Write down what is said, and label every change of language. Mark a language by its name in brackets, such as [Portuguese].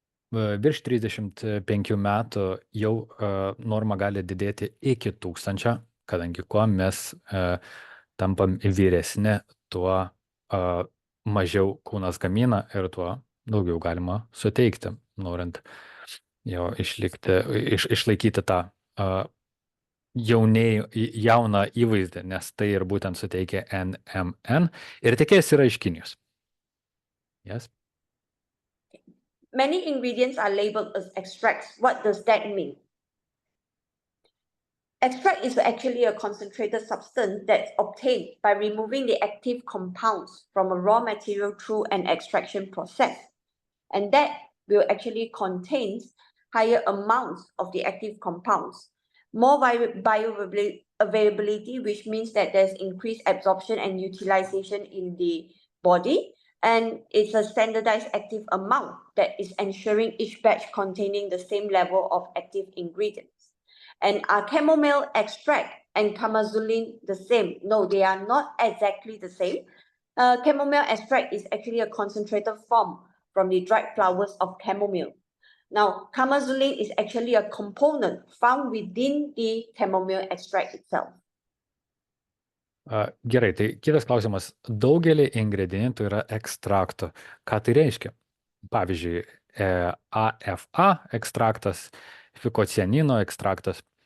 [Lithuanian] Virš 35 metų jau norma gali didėti iki 1000, kadangi kuo mes tampam vyresni, tuo mažiau kūnas gamina ir tuo daugiau galima suteikti, norint jo išlaikyti tą jauną įvaizdį, nes tai ir būtent suteikia NMN ir tiekėjas yra iš Kinijos. [English] Yes? Many ingredients are labeled as extracts. What does that mean? Extract is actually a concentrated substance that's obtained by removing the active compounds from a raw material through an extraction process. And that will actually contain higher amounts of the active compounds, more bioavailability, which means that there's increased absorption and utilization in the body. And it's a standardized active amount that is ensuring each batch containing the same level of active ingredients. And are chamomile extract and camozuline the same? No, they are not exactly the same. Chamomile extract is actually a concentrated form from the dried flowers of chamomile. Now, camozuline is actually a component found within the chamomile extract itself. [Lithuanian] Gerai, tai kitas klausimas. Daugelį ingredientų yra ekstraktų. Ką tai reiškia? Pavyzdžiui, AFA ekstraktas, fikocianino ekstraktas.